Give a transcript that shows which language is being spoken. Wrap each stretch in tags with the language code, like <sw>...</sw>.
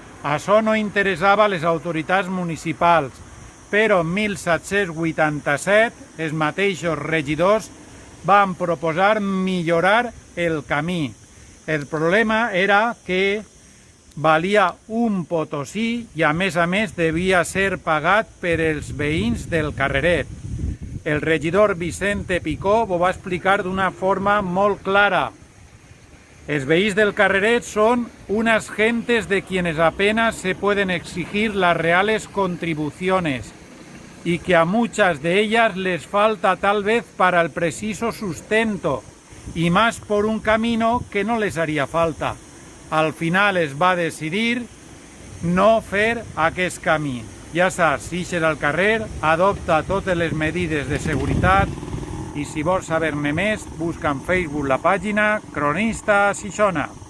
<ca>Això no interessava a les autoritats municipals, però en 1787 els mateixos regidors van proposar millorar el camí. El problema era que valia un potosí i a més devia ser pagat per els veïns del carreret. El regidor Vicente Picó ho va explicar d'una forma molt clara. Els veïns del carreret</ca> <es>son unas gentes de quienes apenas se pueden exigir las reales contribuciones y que a muchas de ellas les falta tal vez para el preciso sustento y más por un camino que no les haría falta.</es> <ca>Al final es va decidir no fer aquest camí. Ja saps, si ixes al carrer, adopta totes les medides de seguretat i si vols saber-ne més, busca en Facebook la pàgina Cronista Xixona.</ca>